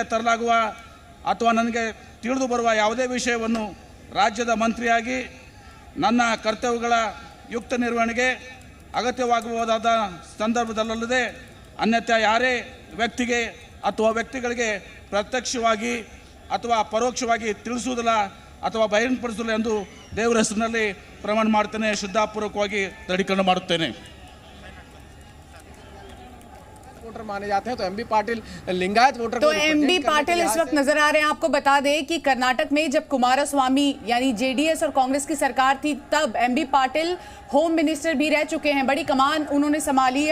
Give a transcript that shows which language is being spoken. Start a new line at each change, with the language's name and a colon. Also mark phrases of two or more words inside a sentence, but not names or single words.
Kannada: ತರಲಾಗುವ ಅಥವಾ ನನಗೆ ತಿಳಿದು ಬರುವ ಯಾವುದೇ ವಿಷಯವನ್ನು ರಾಜ್ಯದ ಮಂತ್ರಿಯಾಗಿ ನನ್ನ ಕರ್ತವ್ಯಗಳ ಯುಕ್ತ ನಿರ್ವಹಣೆಗೆ ಅಗತ್ಯವಾಗಬಹುದಾದ ಸಂದರ್ಭದಲ್ಲದೆ ಅನ್ಯಥಾ ಯಾರೇ ವ್ಯಕ್ತಿಗೆ ಅಥವಾ ವ್ಯಕ್ತಿಗಳಿಗೆ ಪ್ರತ್ಯಕ್ಷವಾಗಿ ಅಥವಾ ಪರೋಕ್ಷವಾಗಿ ತಿಳಿಸುವುದಿಲ್ಲ ಅಥವಾ ಬಹಿರಂಗಪಡಿಸುವುದಿಲ್ಲ ಎಂದು ದೇವರ ಹೆಸರಿನಲ್ಲಿ ಪ್ರಮಾಣ ಮಾಡ್ತೇನೆ, ಶ್ರದ್ಧಾಪೂರ್ವಕವಾಗಿ ದೃಢೀಕರಣ ಮಾಡುತ್ತೇನೆ।
Hindi: वोटर माने जाते हैं तो एमबी पाटिल लिंगायत वोटर, तो एमबी पाटिल इस वक्त नजर आ रहे हैं। आपको बता दें कि कर्नाटक में जब कुमारस्वामी यानी जेडीएस और कांग्रेस की सरकार थी, तब एमबी पाटिल
English: home minister
Hindi: भी रह चुके हैं, बड़ी कमान उन्होंने संभाली है।